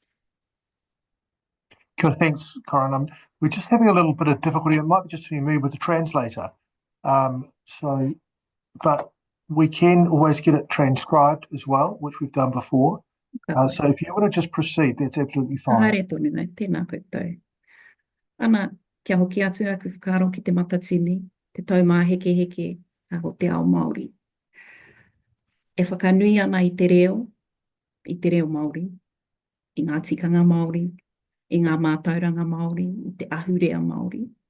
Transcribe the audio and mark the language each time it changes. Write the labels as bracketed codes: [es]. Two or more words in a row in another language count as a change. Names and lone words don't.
[en] Good, thanks, Corin. We're just having a little bit of difficulty. It might be just me with the translator. But we can always get it transcribed as well, which we've done before. So if you want to just proceed, that's absolutely fine. [mi] Haere tonu nei, tēnā koutou. Ana, kia hoki atu aku whakaro ki te matatini, te taumā heke heke o te ao Māori. E whakanui ana i te reo Māori, i ngā tikanga Māori, i ngā mātauranga Māori, i te ahurea Māori.